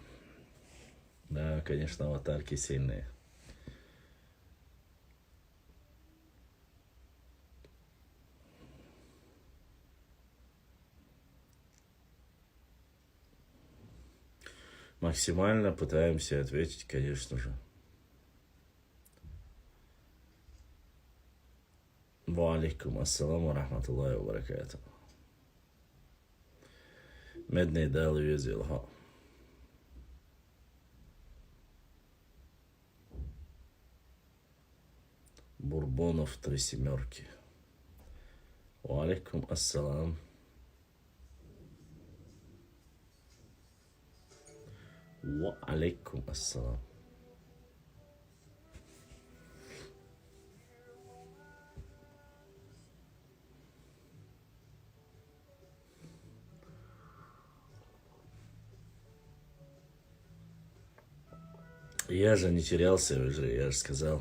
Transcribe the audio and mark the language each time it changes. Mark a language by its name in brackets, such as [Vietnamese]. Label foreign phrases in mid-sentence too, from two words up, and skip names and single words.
[Russian] Да, конечно, аватарки сильные. Максимально пытаемся ответить, конечно же. [Arabic] وعليكم السلام رحمة الله وبركاته. [Russian] Медный дал Везилха. Бурбонов 3 семерки. [Arabic] وعليكم السلام. وعليكم السلام. [Russian] Я же не терялся, я же сказал.